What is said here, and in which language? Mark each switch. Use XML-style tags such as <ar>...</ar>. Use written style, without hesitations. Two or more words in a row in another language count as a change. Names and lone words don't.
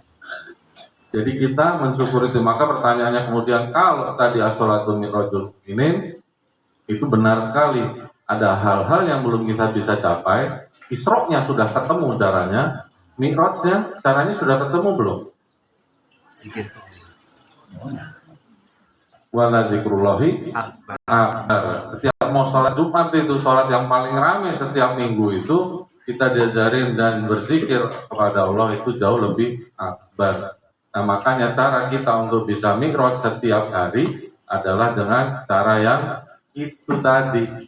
<id>Jadi kita mensyukur itu. Maka pertanyaannya kemudian kalau tadi</id> <ar>الصلاة معراج المؤمنين</ar> <id>itu benar sekali. Ada hal-hal yang belum kita bisa capai. Isra-nya sudah ketemu caranya, Mi'rajnya caranya sudah ketemu belum?</id> <ar>ولذكر الله أكبر.</ar> <id>Setiap mau sholat Jumat itu sholat yang paling ramai setiap minggu itu kita diajarin dan berzikir kepada Allah itu jauh lebih akbar. Nah makanya cara kita untuk bisa Mi'raj setiap hari adalah dengan cara yang itu tadi.</id>